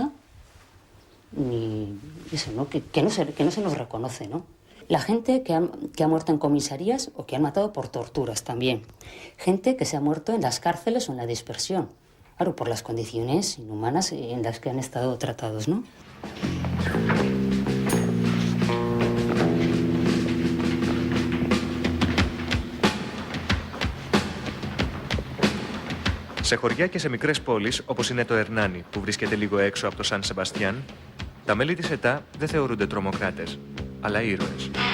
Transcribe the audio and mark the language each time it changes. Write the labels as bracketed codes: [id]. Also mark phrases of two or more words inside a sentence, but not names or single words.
[es] Ni eso, ¿no? Que no se nos reconoce, ¿no? La gente que ha muerto en comisarías o que han matado por torturas también. Gente que se ha muerto en las cárceles o en la dispersión. Claro, por las condiciones inhumanas en las que han estado tratados, ¿no? [el] Σε χωριά και σε μικρές πόλεις, όπως είναι το Ερνάνι, που βρίσκεται λίγο έξω από το Σαν Σεμπαστιάν, τα μέλη της ΕΤΑ δεν θεωρούνται τρομοκράτες, αλλά ήρωες.